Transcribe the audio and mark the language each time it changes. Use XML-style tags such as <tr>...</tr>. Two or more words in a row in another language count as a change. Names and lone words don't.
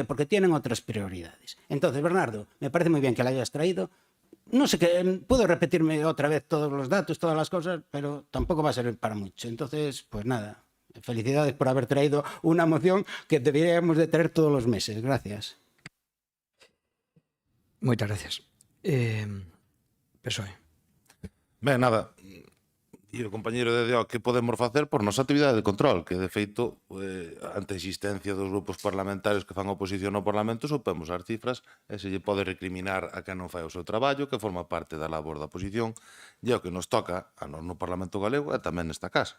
<es>Porque tienen otras prioridades. Entonces, Bernardo, me parece muy bien que la hayas traído. No sé, puedo repetirme otra vez todos los datos, todas las cosas, pero tampoco va a servir para mucho. Entonces, pues nada, Felicidades por haber traído una moción que deberíamos de traer todos los meses. Gracias.</es> <gl>Moitas gracias. PSOE. Ben, nada, e o compañeiro de DO, que podemos facer por nosa actividade de control, que de feito, ante a existencia dos grupos parlamentarios que fan oposición ao Parlamento, supemos as cifras e se lle pode recriminar a quen non fai o seu traballo, que forma parte da labor da oposición, e o que nos toca a nos no Parlamento Galego e tamén nesta casa.</gl>